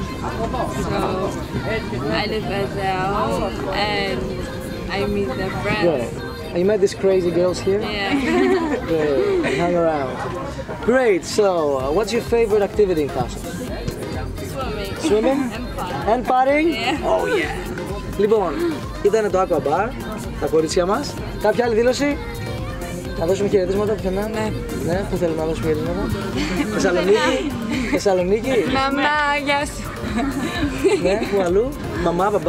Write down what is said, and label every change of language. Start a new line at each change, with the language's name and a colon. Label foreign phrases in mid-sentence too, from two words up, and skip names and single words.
English: So I live at their home and I meet their friends. Yeah. And you met these crazy girls here? Yeah. Great. And hang around. Great. So, what's your favorite activity in Thasos? Swimming. Swimming? And fun. And partying? Yeah. Oh yeah.
Greek: Λοιπόν, ήταν το Aqua Bar, τα κορίτσια μας. Κάποια άλλη δήλωση? Να δώσουμε χαιρετίσματα πουθενά? Ναι, πού θέλουμε να δώσουμε χαιρετίσματα? Θεσσαλονίκη? Θεσσαλονίκη? Μαμά, γεια σου. Ναι, πού αλλού? Μαμά, μπαμπά?